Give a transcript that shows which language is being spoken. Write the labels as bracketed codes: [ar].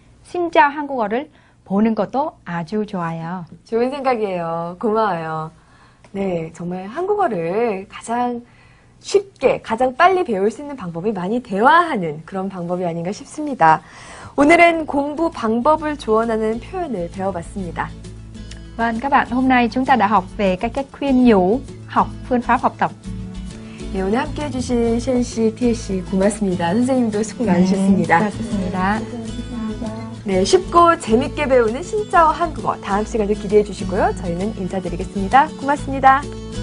[ko] 진짜 한국어를 보는 것도 아주 좋아요. 좋은 생각이에요. 고마워요. 네, 정말 한국어를 가장 쉽게 가장 빨리 배울 수 있는 방법이 많이 대화하는 그런 방법이 아닌가 싶습니다. 오늘은 공부 방법을 조언하는 표현을 배워봤습니다. [vi] Vâng, các bạn, hôm nay chúng ta đã học về cách khuyên nhủ, học phương pháp học tập. [ko] 네, 오늘 함께 해주신 셴씨, 티에씨 고맙습니다. 선생님도 수고 많으셨습니다. 수고하셨습니다. 네, 쉽고 재밌게 배우는 신짜오 한국어 다음 시간도 기대해 주시고요. 저희는 인사드리겠습니다. 고맙습니다.